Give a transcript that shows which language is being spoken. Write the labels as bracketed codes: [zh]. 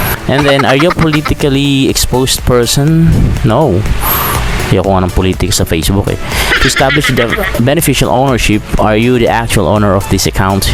[en] And then, are you a politically exposed person? No. [tl] Ayoko nga ng politics sa Facebook eh. [en] To establish the beneficial ownership, are you the actual owner of this account?